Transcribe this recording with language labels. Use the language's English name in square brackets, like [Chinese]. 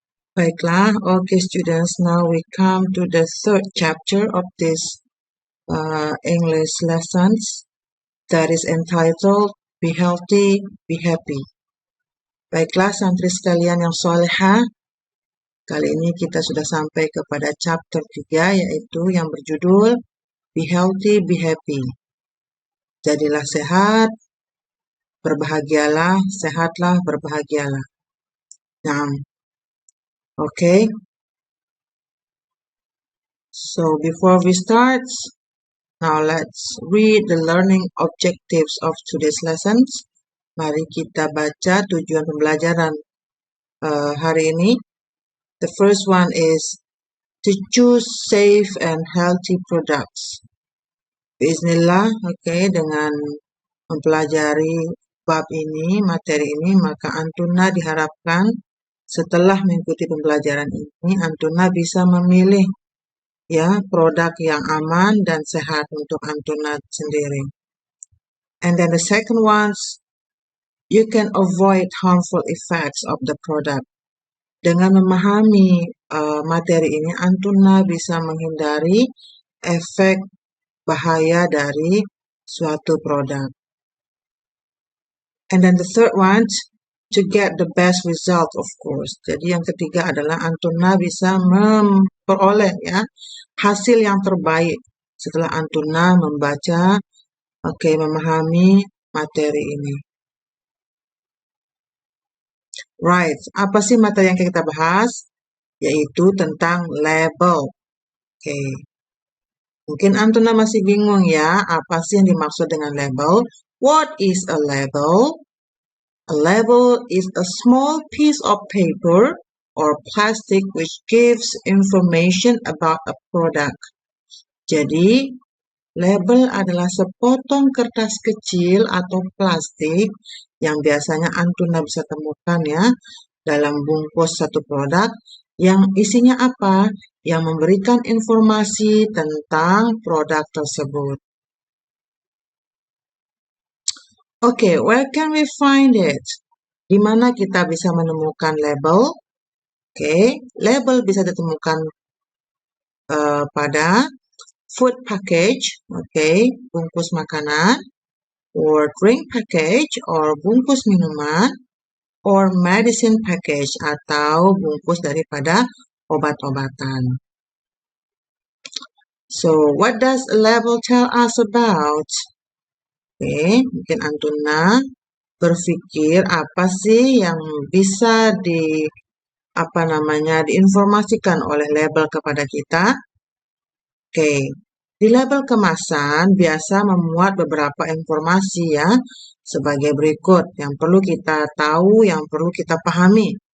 [English] Baiklah, okay students, now we come to the third chapter of this English lessons that is entitled Be Healthy, Be Happy. [Indonesian] Baiklah santri sekalian yang solehah, kali ini kita sudah sampai kepada chapter 3 yaitu yang berjudul [English] Be Healthy, Be Happy. [Indonesian] Jadilah sehat, berbahagialah, sehatlah, berbahagialah. Nah, okay. [English] So before we start, now let's read the learning objectives of today's lessons. [Indonesian] Mari kita baca tujuan pembelajaran hari ini. [English] The first one is to choose safe and healthy products. [Indonesian] Bismillah, okay, dengan mempelajari bab ini, materi ini, maka Antuna diharapkan setelah mengikuti pembelajaran ini, Antuna bisa memilih ya produk yang aman dan sehat untuk Antuna sendiri. [English] And then the second one, you can avoid harmful effects of the product. [Indonesian] Dengan memahami materi ini, Antuna bisa menghindari efek bahaya dari suatu produk. [English] And then the third one, to get the best result, of course. [Indonesian] Jadi yang ketiga adalah Antuna bisa memperoleh ya hasil yang terbaik setelah Antuna membaca, memahami materi ini. Right, apa sih materi yang kita bahas? Yaitu tentang label. Mungkin Antuna masih bingung ya, apa sih yang dimaksud dengan label? [English] What is a label? A label is a small piece of paper or plastic which gives information about a product. [Indonesian] Jadi, label adalah sepotong kertas kecil atau plastik yang biasanya Antuna bisa temukan ya dalam bungkus satu produk yang isinya apa? Yang memberikan informasi tentang produk tersebut. [English] Okay, where can we find it? [Indonesian] Di mana kita bisa menemukan label? Label bisa ditemukan pada [English] food package, [Indonesian] bungkus makanan, [English] or drink package, or [Indonesian] bungkus minuman, [English] or medicine package, [Indonesian] atau bungkus daripada obat-obatan. [English] So, what does a label tell us about? [Indonesian] Mungkin Antuna berpikir apa sih yang bisa diinformasikan oleh label kepada kita? Di label kemasan biasa memuat beberapa informasi ya, sebagai berikut yang perlu kita tahu, yang perlu kita pahami.